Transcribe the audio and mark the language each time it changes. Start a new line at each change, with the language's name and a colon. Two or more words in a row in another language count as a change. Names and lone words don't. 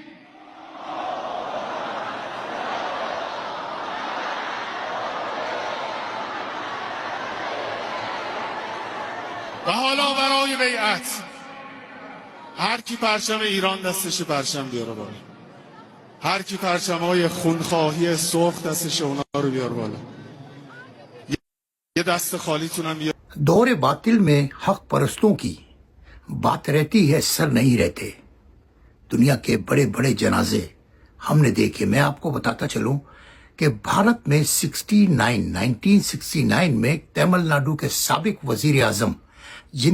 Persian: و حالا برای بیعت هر کی پرچم ایران دستش پرچم بیاره بالا، هر کی پرچم‌های خونخواهی سرخ دستش اونا رو بیار بالا. یہ دست خالیتونم بیار.
Urdu: دور باطل میں حق پرستوں کی بات رہتی ہے، سر نہیں رہتے. دنیا کے بڑے بڑے جنازے ہم نے دیکھے. میں آپ کو بتاتا چلوں کہ بھارت میں 1969 میں تمل ناڈو کے سابق وزیر اعظم جن